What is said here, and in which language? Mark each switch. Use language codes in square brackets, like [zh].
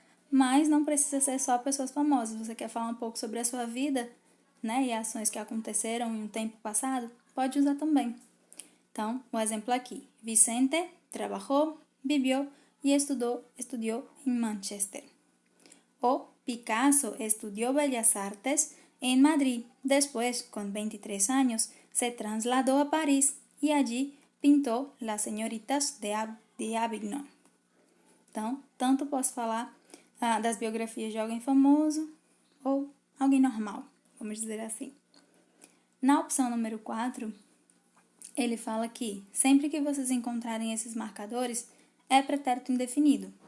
[pt] Mas não precisa ser só pessoas famosas. Você quer falar um pouco sobre a sua vida, né, e ações que aconteceram em um tempo passado? Pode usar também. Então, o exemplo aqui. Vicente trabalhou, viveu e estudou em Manchester. [es] O Picasso estudió Bellas Artes en Madrid. Después, con 23 años, se trasladó a París y allí pintó Las Señoritas de Avignon. [pt] Então, tanto posso falar das biografias de alguém famoso ou alguém normal, vamos dizer assim. Na opção número 4, ele fala que sempre que vocês encontrarem esses marcadores, é pretérito indefinido.